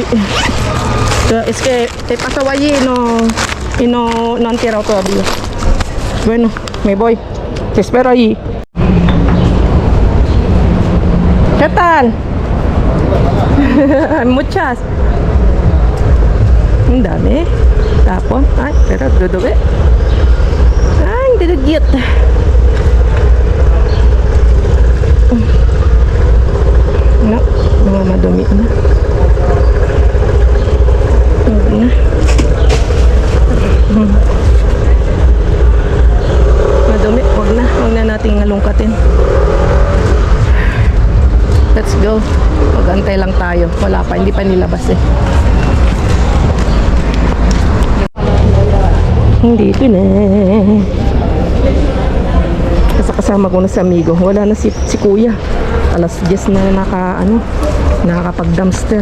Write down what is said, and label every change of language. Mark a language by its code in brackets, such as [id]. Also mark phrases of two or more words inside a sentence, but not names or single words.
[es] Es que he pasado allí y no han tirado todavía. Bueno, me voy. Te espero allí. ¿Qué tal? Hay muchas. [tl] Ang dami. Tapon. Ay, pero dudugi. Ay, dudugit. No, mga madumi na. Huwag na. Madumi, huwag na. Huwag na nating nalungkatin. [en] Let's go. [tl] Mag-antay lang tayo. Wala pa, hindi pa nilabas eh. Hindi ito na. Kasama ko na sa amigo. Wala na si kuya. Alas 10 na nakakapag-dumpster.